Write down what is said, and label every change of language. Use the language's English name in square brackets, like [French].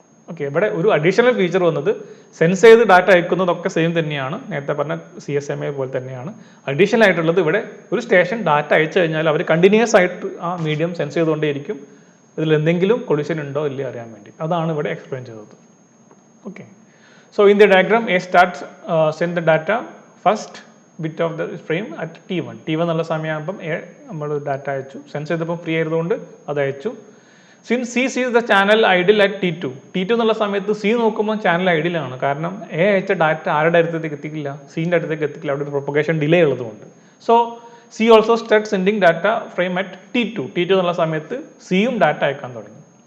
[Malayalam] Okay, ഇവിടെ ഒരു additional feature വന്നത് സെൻസ് ചെയ്ത് ഡാറ്റ അയക്കുന്നതൊക്കെ സെയിം തന്നെയാണ്, നേരത്തെ പറഞ്ഞ CSMA പോലെ തന്നെയാണ്. അഡീഷണൽ ആയിട്ടുള്ളത് ഇവിടെ ഒരു സ്റ്റേഷൻ ഡാറ്റ അയച്ചു കഴിഞ്ഞാൽ അവർ കണ്ടിന്യൂസ് ആയിട്ട് ആ മീഡിയം സെൻസ് ചെയ്തുകൊണ്ടേയിരിക്കും. ഇതിൽ എന്തെങ്കിലും കൊളിഷൻ ഉണ്ടോ ഇല്ലേ അറിയാൻ വേണ്ടി. അതാണ് ഇവിടെ എക്സ്പ്ലെയിൻ ചെയ്തത്. [English] okay, so in the diagram A starts send the data first bit of the frame at T1 [Malayalam] എന്നുള്ള സമയമാകുമ്പം എ നമ്മൾ ഡാറ്റ അയച്ചു, സെൻസ് ചെയ്തപ്പോൾ ഫ്രീ ആയതുകൊണ്ട് അത് അയച്ചു. [English] since C sees the channel idle at T2 [Malayalam] എന്നുള്ള സമയത്ത് സി നോക്കുമ്പോൾ ചാനൽ ഐഡിലാണ്. കാരണം എ അയച്ച ഡാറ്റ ആരുടെ അടുത്തേക്ക് എത്തിക്കില്ല? സീൻ്റെ അടുത്തേക്ക് എത്തിക്കില്ല, അവിടെ ഒരു പ്രൊപ്പഗേഷൻ ഡിലേ ഉള്ളതുകൊണ്ട്. [English] so C also start sending data frame at T2 [Malayalam] എന്നുള്ള സമയത്ത് സിയും ഡാറ്റ അയക്കാൻ തുടങ്ങി.